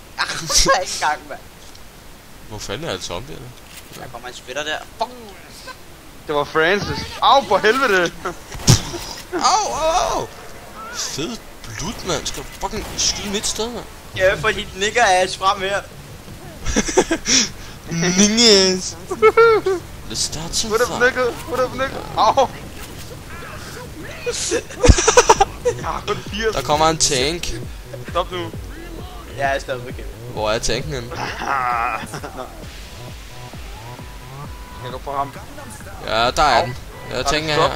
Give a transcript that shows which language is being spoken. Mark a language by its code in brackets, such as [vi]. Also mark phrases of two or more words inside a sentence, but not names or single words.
[da] Jeg er ikke engang, mand. Hvor fanden er det zombie, eller? Der kommer en splitter der. Fuck. Det var Francis. For helvede. Au. Fed blud, mand. Skal du fucking skyde mit sted, mand? Ja, for dit [en] nigger ass [da] frem her. [en] Ninjas. Let's start some What up, fun. nigga? What up, nigga? Au. [da] Der kommer en tank. Stop nu. Jeg er stadig bekendt. Hvor er tanken henne? Skal du på ham? Ja, der er den. Ja, tanken er her.